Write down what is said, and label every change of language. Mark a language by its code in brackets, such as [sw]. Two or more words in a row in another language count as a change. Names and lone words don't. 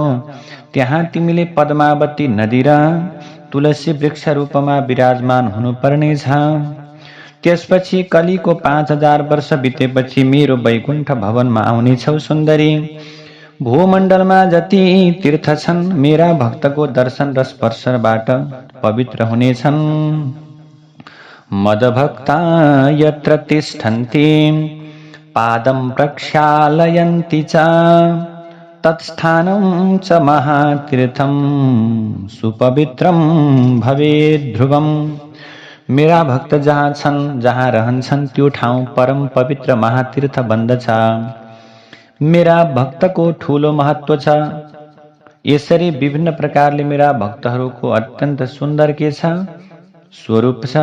[ne] त्यहाँ तिमीले पद्मावती नदी र तुलसी वृक्ष रूपमा विराजमान हुनुपर्नेछ। त्यसपछि कलीको 5000 वर्ष बितेपछि मेरो वैकुण्ठ भवनमा आउनेछौ सुन्दरी। भूमण्डलमा जति तीर्थ छन् मेरा भक्तको दर्शन र स्पर्शबाट पवित्र हुनेछन्। [sa] मदभक्ता यत्र तिष्ठन्ति पादं प्रक्षालयन्ति च तत्स्थानं च महातीर्थं सुपवित्रं भवेत् ध्रुवम्। [ne] मेरा भक्त जहाँ छन्, जहाँ रहन्छन् त्यो ठाउँ परम पवित्र महातीर्थ बन्दछ। मेरा भक्तको ठूलो महत्व छ। यसरी विभिन्न प्रकारले मेरा भक्तहरूको अत्यन्त सुन्दर के छ, स्वरूप छ।